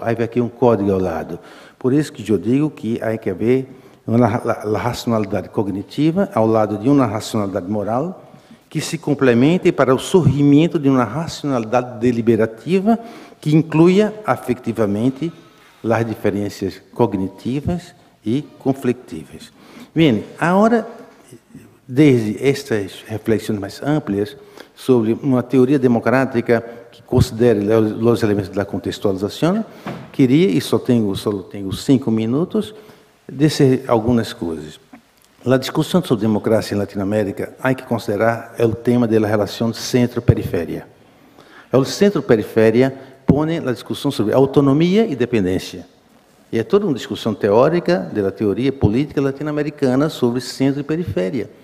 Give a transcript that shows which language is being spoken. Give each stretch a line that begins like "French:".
Portuguese: Há que haver um código ao lado. Por isso que eu digo que há que haver a racionalidade cognitiva ao lado de uma racionalidade moral que se complemente para o surgimento de uma racionalidade deliberativa que inclua afetivamente
Spanish: las diferencias cognitivas y conflictivas. Bien, ahora, desde estas reflexiones más amplias sobre una teoría democrática que considere los elementos de la contextualización, quería, y solo tengo 5 minutos,
Portuguese: dizer algumas coisas. A discussão sobre democracia em Latinoamérica há que considerar o tema da relação centro-periferia. O centro-periferia põe a discussão sobre autonomia e dependência. E é toda uma discussão teórica da teoria política latino-americana sobre centro e periferia.